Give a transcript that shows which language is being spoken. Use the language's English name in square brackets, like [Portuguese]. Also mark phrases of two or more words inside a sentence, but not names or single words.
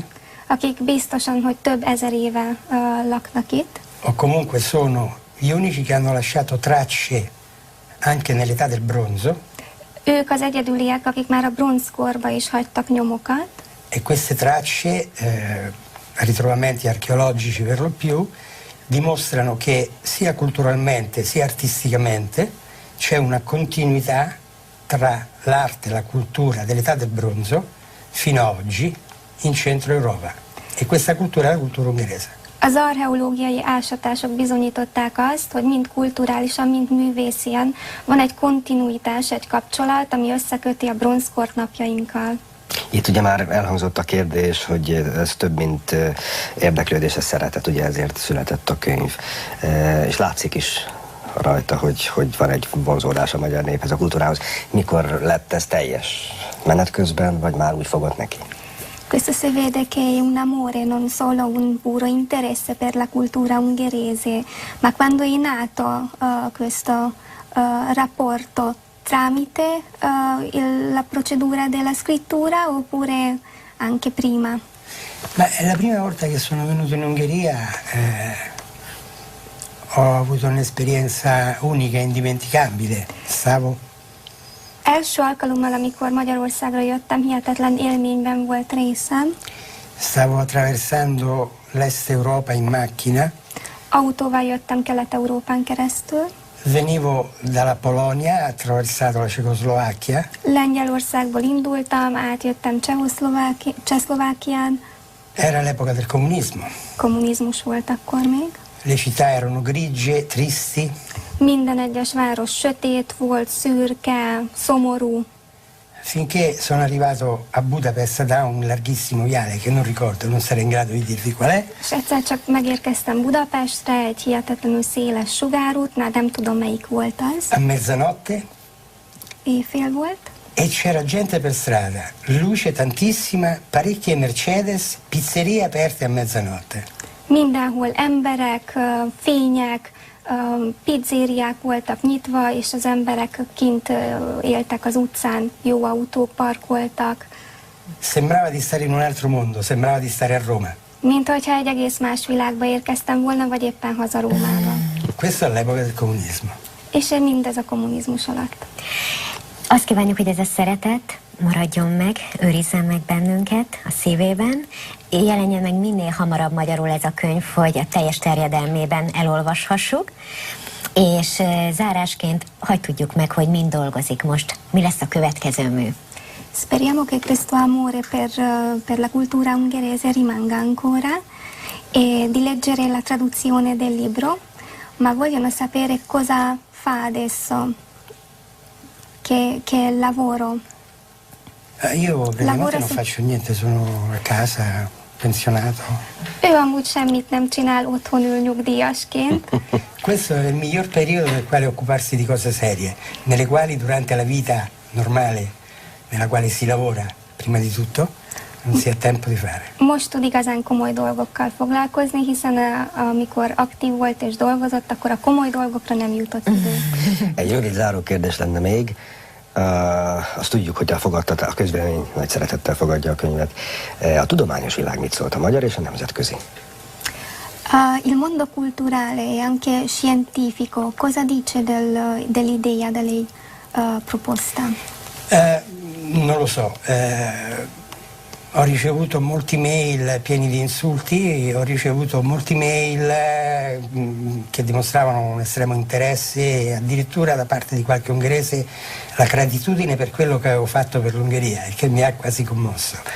[Hungarian] Akik biztosan, hogy több ezer éve laknak itt. [Italian] O comunque sono gli unici che hanno lasciato tracce anche nell'età del bronzo. [Hungarian] Ők az egyedüliek, akik már a bronzkorba is hagytak nyomokat. [Italian] E queste tracce, ritrovamenti archeologici per lo più, dimostrano che sia culturalmente sia artisticamente c'è una continuità tra l'arte e la cultura dell'età del bronzo fino a oggi in centro Europa. E questa cultura è la cultura ungherese. [Hungarian] Az archeológiai ásatások bizonyították azt, hogy mind kulturálisan, mind művészien van egy kontinuitás, egy kapcsolat, ami összeköti a bronzkort napjainkkal. Itt ugye már elhangzott a kérdés, hogy ez több, mint érdeklődés, ez szeretet, ugye ezért született a könyv. És látszik is rajta, hogy van egy vonzódás a magyar néphez, a kultúrához. Mikor lett ez teljes? Menet közben, vagy már úgy fogott neki? [Italian] Questo si vede che è un amore, non solo un puro interesse per la cultura ungherese, ma quando è nato questo rapporto tramite la procedura della scrittura oppure anche prima? Ma la prima volta che sono venuto in Ungheria ho avuto un'esperienza unica, indimenticabile. [Hungarian] Első alkalommal, amikor Magyarországra jöttem, hihetetlen élményben volt részem. [Italian] Stavo attraversando l'Est Europa in macchina. [Hungarian] Autóval jöttem Kelet-Európán keresztül. [Italian] Venivo dalla Polonia, attraversato la Cecoslovacchia. [Hungarian] Lengyelországból indultam, átjöttem Csehszlovákián. [Italian] Era l'epoca del comunismo. [Hungarian] Kommunizmus volt akkor még. [Italian] Le città erano grigie, tristi. [Hungarian] Minden egyes város sötét volt, szürke, szomorú. [Italian] Finché sono arrivato a Budapest da un larghissimo viale che non ricordo, non sarei in grado di dirvi qual è. [Hungarian] És egyszer csak megérkeztem Budapestre, egy hihetetlenül széles sugárútnál, nem tudom melyik volt az. [Italian] A mezzanotte. [Hungarian] Éjfél volt. [Italian] E c'era gente per strada, luce tantissima, parecchie Mercedes, pizzerie aperte a mezzanotte. [Hungarian] Mindenhol emberek, fények, pizzériák voltak nyitva, és az emberek kint éltek az utcán, jó autók parkoltak. [Italian] Sembrava di stare in un altro mondo, sembrava di stare a Roma. [Hungarian] Mint hogyha egy egész más világba érkeztem volna, vagy éppen haza Rómába. [Italian] Questo è l'epoca del comunismo. [Hungarian] És mindez a kommunizmus alatt. Azt kívánjuk, hogy ez a szeretet maradjon meg, őrizzen meg bennünket a szívében, jelenjen meg minél hamarabb magyarul ez a könyv, hogy a teljes terjedelmében elolvashassuk, és zárásként hadd tudjuk meg, hogy mind dolgozik most, mi lesz a következő mű. [Italian] Speriamo che questo amore per la cultura ungherese rimanga ancora e di leggere la traduzione del libro, ma vogliono sapere cosa fa adesso, che lavoro. Io praticamente non faccio niente, sono a casa, pensionato. [Hungarian] Ő amúgy semmit nem csinál, otthon ül nyugdíjasként. [Italian] Questo è il miglior periodo nel quale occuparsi di cose serie, nelle quali durante la vita normale, nella quale si lavora prima di tutto, non si ha tempo di fare. [Hungarian] Most tud igazán komoly dolgokkal foglalkozni, hiszen amikor aktív volt és dolgozott, akkor a komoly dolgokra nem jutott idő. Egy rövid záró kérdés lenne még. Azt tudjuk, hogy a közvélemény nagy szeretettel fogadja a könyvet. A tudományos világ mit szólt, a magyar és a nemzetközi? [Italian] Il mondo culturale e anche scientifico cosa dice dell'idea da lei proposta? Non lo so. Ho ricevuto molti mail pieni di insulti, ho ricevuto molti mail che dimostravano un estremo interesse e addirittura da parte di qualche ungherese la gratitudine per quello che avevo fatto per l'Ungheria, il che mi ha quasi commosso.